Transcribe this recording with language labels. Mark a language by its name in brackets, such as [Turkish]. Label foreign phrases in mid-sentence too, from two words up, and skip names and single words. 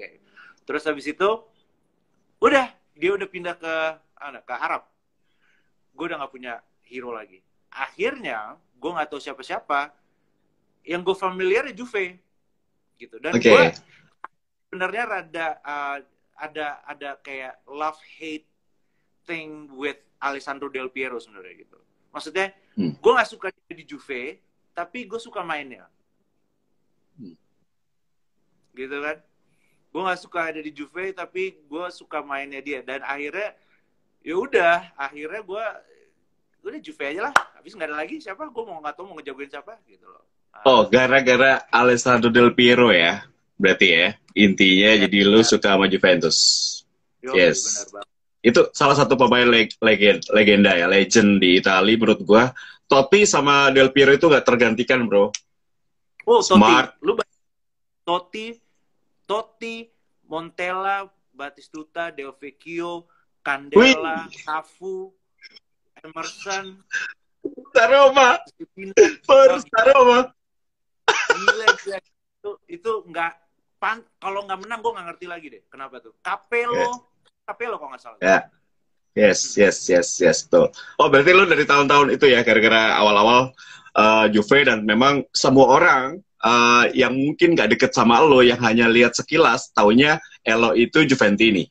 [Indonesian] Terus habis itu udah dia udah pindah ke Arab. Gue udah nggak punya hero lagi. Akhirnya gue nggak tahu siapa-siapa. Yang gue familiar ya Juve gitu. Dan gue sebenarnya ada kayak [English] love hate thing with [Indonesian] Alessandro Del Piero sebenarnya gitu. Maksudnya gue nggak suka dia di Juve, tapi gue suka mainnya. Gitu kan? Gue nggak suka ada di Juve, tapi gue suka mainnya dia. Dan akhirnya ya udah, akhirnya gue udah Juve aja lah. Habis nggak ada lagi siapa, gue nggak tahu mau ngejagoin siapa gitu loh. Oh, gara-gara Alessandro Del Piero ya, berarti ya, intinya ya, jadi lu suka sama Juventus. Yes. Benar banget. Itu salah satu pemain legenda ya, legend di Italia menurut gua. Totti sama Del Piero itu nggak tergantikan, bro. Oh, smart. Totti, Montella, Batistuta, Del Vecchio, Candela, Cafu, Emerson, Roma. Gila, itu nggak kalau nggak menang gue nggak ngerti lagi deh kenapa tuh. Capello kok nggak salah. [English] Yeah. Yes, tuh. [Indonesian] Oh, berarti lu dari tahun-tahun itu ya, gara-gara awal-awal Juve, dan memang semua orang yang mungkin nggak deket sama lo, yang hanya lihat sekilas, taunya Elo itu Juventini.